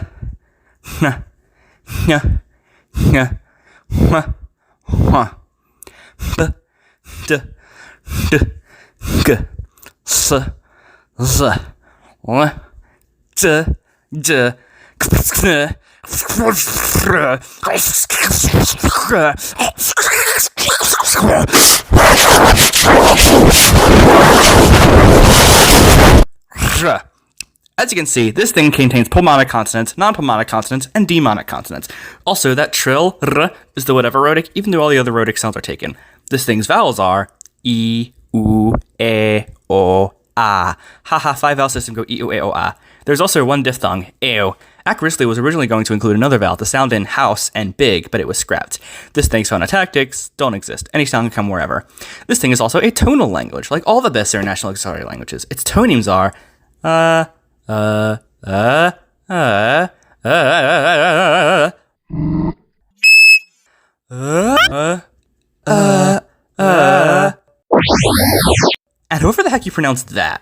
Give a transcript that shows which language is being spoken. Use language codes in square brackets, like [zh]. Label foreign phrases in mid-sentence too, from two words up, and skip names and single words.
[en] na, nya, nya, ma, wa, b, d, d, g, s, z, l, d, d, As you can see, this thing contains pulmonic consonants, non-pulmonic consonants, and demonic consonants. Also, that trill, r, is the whatever rhotic, even though all the other rhotic sounds are taken. This thing's vowels are e, u, e, o, a. Haha, 5-vowel system go e, u, e, o, a. There's also one diphthong, eo. Risley was originally going to include another vowel to sound in house and big, but it was scrapped. This thing's phonotactics don't exist. Any sound can come wherever. This thing is also a tonal language, like all the best international auxiliary languages. Its tonemes are and however the heck you pronounce that.